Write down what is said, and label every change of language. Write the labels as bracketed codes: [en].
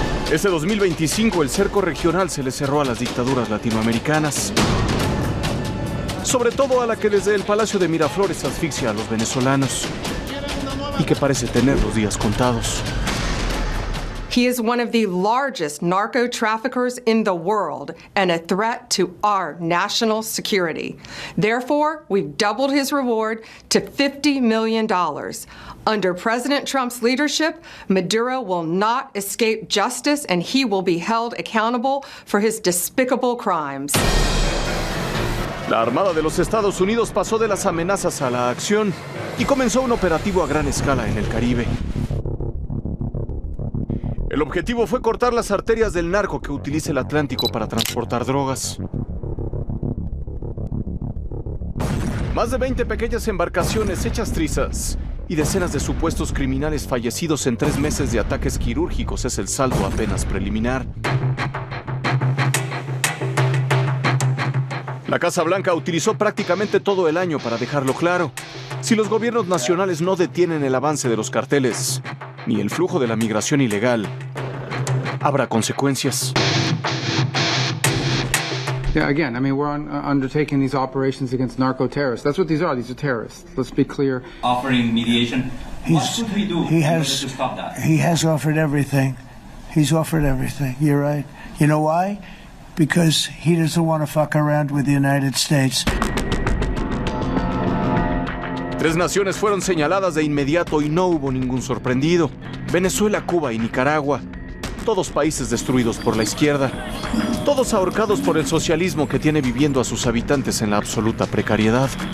[es] Este 2025 el cerco regional se le cerró a las dictaduras latinoamericanas, sobre todo a la que desde el Palacio de Miraflores asfixia a los venezolanos y que parece tener los días contados. [en] He is one of the largest narco traffickers in the world and a threat to our national security. Therefore, we've doubled his reward to $50 million. Under President Trump's leadership, Maduro will not escape justice and he will be held accountable for his despicable crimes. [es] La Armada de los Estados Unidos pasó de las amenazas a la acción y comenzó un operativo a gran escala en el Caribe. El objetivo fue cortar las arterias del narco que utiliza el Atlántico para transportar drogas. Más de 20 pequeñas embarcaciones hechas trizas y decenas de supuestos criminales fallecidos en 3 meses de ataques quirúrgicos es el saldo apenas preliminar. La Casa Blanca utilizó prácticamente todo el año para dejarlo claro. Si los gobiernos nacionales no detienen el avance de los carteles, ni el flujo de la migración ilegal, habrá consecuencias. [en] Yeah, again, I mean, we're undertaking these operations against narco-terrorists. That's what these are. These are terrorists. Let's be clear. Offering mediation. What should we do in order to stop that? He has offered everything. He's offered everything. You're right. You know why? Because he doesn't want to fuck around with the United States. [es] 3 naciones fueron señaladas de inmediato y no hubo ningún sorprendido. Venezuela, Cuba y Nicaragua. Todos países destruidos por la izquierda. Todos ahorcados por el socialismo que tiene viviendo a sus habitantes en la absoluta precariedad.